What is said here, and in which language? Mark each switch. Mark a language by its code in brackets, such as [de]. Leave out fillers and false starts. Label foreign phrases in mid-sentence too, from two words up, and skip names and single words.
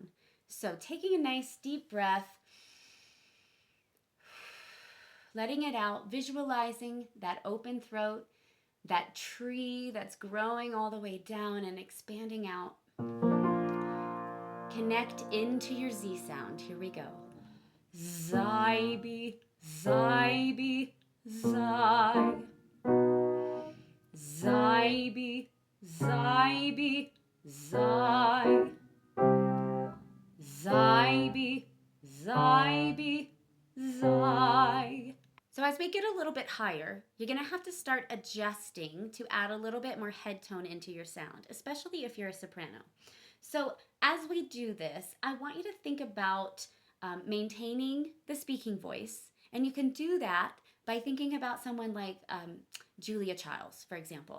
[en] So taking a nice deep breath, letting it out, visualizing that open throat, that tree that's growing all the way down and expanding out. Connect into your Z sound. Here we go. Zybe, zybe, zy. Zybe, zybe, zy. Zybe, zybe, zy. So as we get a little bit higher, you're going to have to start adjusting to add a little bit more head tone into your sound, especially if you're a soprano. So as we do this, I want you to think about maintaining the speaking voice, and you can do that by thinking about someone like Julia Childs, for example.